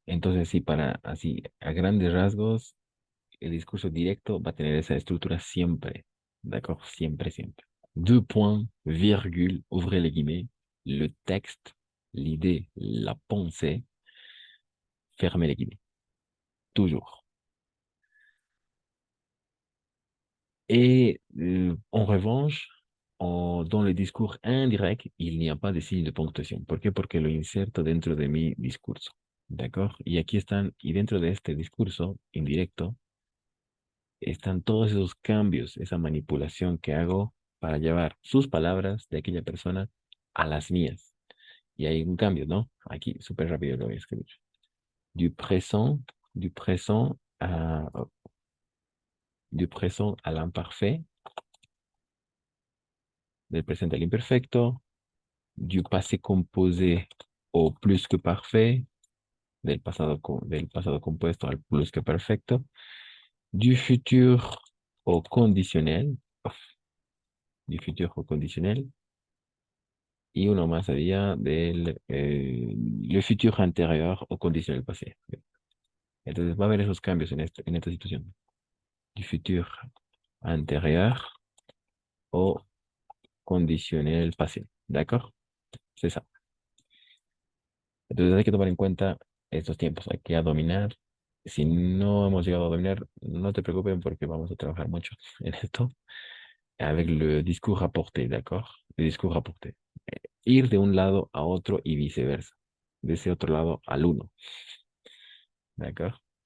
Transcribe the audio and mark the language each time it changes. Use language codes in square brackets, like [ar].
[es] Entonces, sí, así, a grandes rasgos, el discurso directo va a tener esa estructura siempre. D'accord? Siempre, siempre. [fr] Deux points, virgule, ouvrez les guillemets, le texte, l'idée, la pensée, fermez les guillemets. Toujours. Et en revanche, dans le discours indirect, il n'y a pas de signe de ponctuación. [es] ¿Por qué? Porque lo inserto dentro de mi discurso. ¿De acuerdo? Y dentro de este discurso indirecto, están todos esos cambios, esa manipulación que hago para llevar sus palabras de aquella persona a las mías. Y hay un cambio, ¿no? Aquí, súper rápido lo voy a escribir. [fr] Du présent à l'imparfait, [es] del presente al imperfecto, [fr] du passé composé o plus que parfait, [es] del pasado compuesto al plus que perfecto, [fr] du futur au conditionnel, du futur au conditionnel, [es] y uno más sería del [fr] le futur antérieur au conditionnel passé. [es] Entonces va a haber esos cambios en esta situación. [fr] Du futur antérieur au conditionnel passé. [es] ¿De acuerdo? [fr] C'est ça. [es] Entonces hay que tomar en cuenta estos tiempos, hay que dominar. Si no hemos llegado a dominar, no te preocupes porque vamos a trabajar mucho en esto [fr] avec le discours rapporté, [es] ¿d'accord? [fr] Le discours rapporté. [es] Ir de un lado a otro y viceversa. De ese otro lado al uno, ¿d'accord?